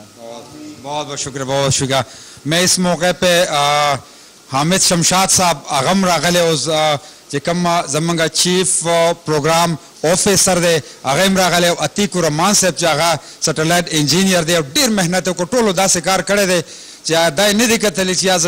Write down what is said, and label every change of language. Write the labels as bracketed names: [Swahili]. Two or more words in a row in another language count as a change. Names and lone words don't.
[Urdu] بہت بہت شکریہ بہت شکریہ میں اس موقع پہ [Pashto] حامد شمشاد صاحب اغم راغلے اوز چې کوم زمونږ [English] chief program officer [Pashto] دی هغه هم راغلی او عتیق الرحمان صاحب چې هغه [English] satellite engineer [Pashto] دی او ډېر محنت وکړو ټولو داسې کار کړی دی چې دا یې نه دي کتلی چې یا زه